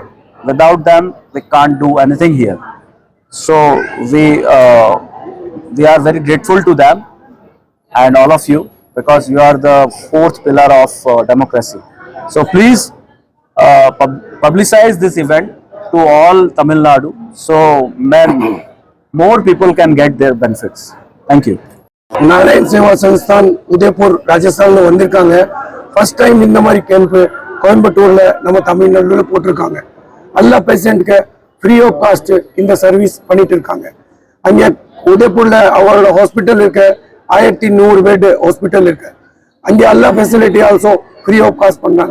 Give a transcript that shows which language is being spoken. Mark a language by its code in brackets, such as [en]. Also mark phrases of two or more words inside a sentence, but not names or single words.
[en] Without them, we can't do anything here. So we are very grateful to them and all of you, because you are the fourth pillar of democracy. So please publicize this event to all Tamil Nadu, so more people can get their benefits. Thank you. [ta] नारायण सेवा संस्थान उदयपुर राजस्थान வந்திருக்காங்க. [en] first time [ta] இந்த மாதிரி கேம்ப் கோயம்புத்தூர்ல நம்ம தமிழ்நாடுல போட்டுருக்காங்க. எல்லா பேஷண்ட்க்கு [en] free of cost [ta] இந்த சர்வீஸ் பண்ணிட்டு இருக்காங்க. அங்க உதயபூர்ல அவரோட ஹாஸ்பிட்டல் இருக்கு, 1100 பெட் ஹாஸ்பிட்டல் இருக்கு. அங்க எல்லா [en] facility also free of cost [ta] பண்றாங்க.